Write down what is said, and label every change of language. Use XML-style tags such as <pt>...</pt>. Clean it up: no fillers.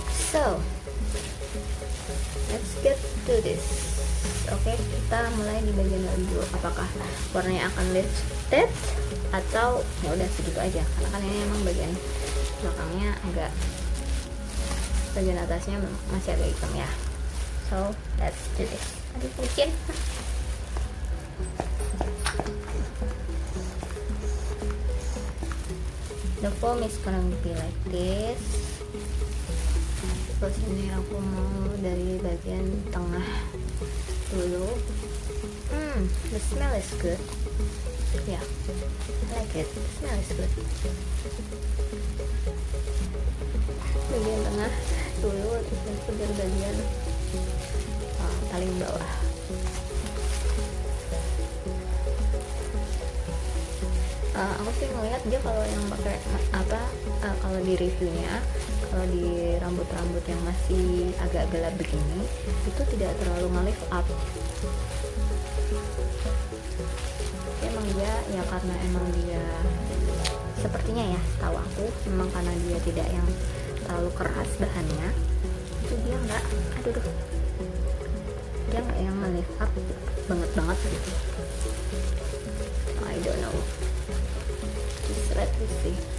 <en>So let's get to this.</en> <id>Oke, kita mulai di bagian dalam dulu. Apakah warnanya akan lifted atau ya udah segitu aja, karena kan ini emang bagian belakangnya agak, bagian atasnya masih agak hitam ya.</id> <en>So let's do this.</en> <id>Aduh, mungkin</id> <en>the foam is gonna be like this.</en> <id>Terus ini aku mau dari bagian tengah dulu.</id> <en>The smell is good. Yeah, I like it. The smell is good.</en> <id>Bagian tengah dulu, terus dari bagian paling bawah. Aku sih ngeliat dia kalau yang pakai kalau di reviewnya, kalau di rambut-rambut yang masih agak gelap begini itu tidak terlalu nge-lift up. Emang dia ya, karena emang dia sepertinya ya, setahu aku memang karena dia tidak yang terlalu keras bahannya, itu dia nggak, dia nggak yang nge-lift up banget gitu.</id> <en>I don't know, just let me see.</en>